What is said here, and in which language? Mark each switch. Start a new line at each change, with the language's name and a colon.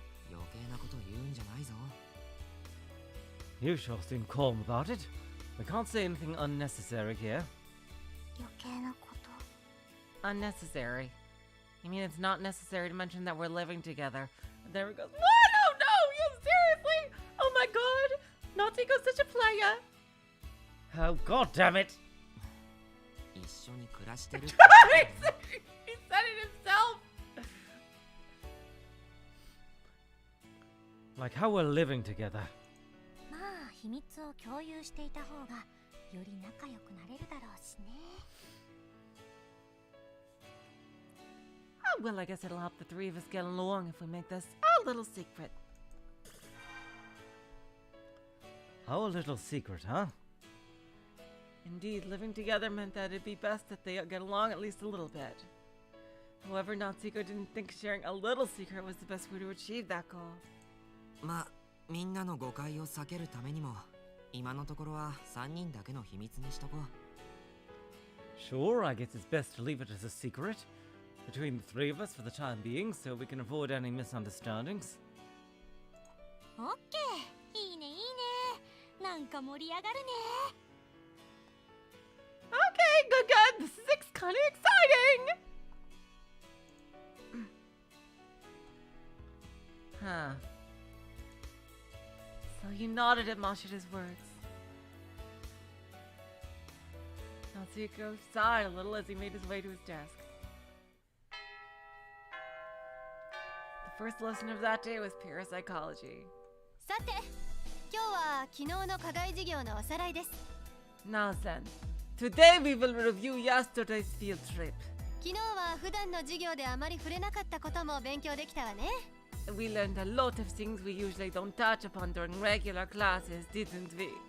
Japanese: 余計なこと言うんじゃないぞ。
English: You sure seem calm about it. We can't say anything unnecessary here.
Japanese: 余計なこと。
English: Unnecessary. You mean it's not necessary to mention that we're living together? And there we go. No, yeah, seriously! Oh my god! Natsuhiko's such a player! Oh, god damn it!
Japanese: 一緒に暮らしてる。
English: he said it himself! Like how we're living together.
Japanese: まあ秘密を共有していた方がより仲良くなれるだろうしね。
English: Oh, well, I guess it'll help the three of us get along if we make this our little secret. Our little secret, huh? Indeed, living together meant that it'd be best that they get along at least a little bit. However, Natsuhiko didn't think sharing a little secret was the best way to achieve that goal.
Japanese: まあ、みんなの誤解を避けるためにも、今のところは3人だけの秘密にしとこう。
English: Sure, I guess it's best to leave it as a secret between the three of us for the time being so we can avoid any misunderstandings.
Japanese: オッケー、いいねいいね。なんか盛り上がるね。
English: Okay, good. This is kind of exciting. Huh. So you nodded at Mashida's words. Natsuhiko sighed a little as he made his way to his desk. The first lesson of that day was pure psychology.
Japanese: さて、今日は昨日の課外授業のおさらいです。
English: Now then, today we will review yesterday's field trip.
Japanese: 昨日は普段の授業であまり触れなかったことも勉強できたわね。
English: We learned a lot of things we usually don't touch upon during regular classes, didn't we?